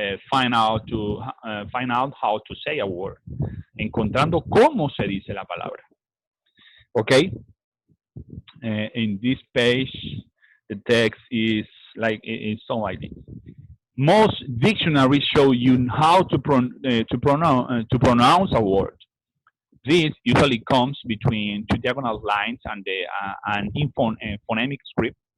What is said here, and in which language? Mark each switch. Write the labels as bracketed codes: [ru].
[en] Find out how to say a word. [es] Encontrando cómo se dice la palabra. Okay. [en] In this page, the text is so like this. Most dictionaries show you how to pronounce a word. This usually comes between two diagonal lines and an phonemic script.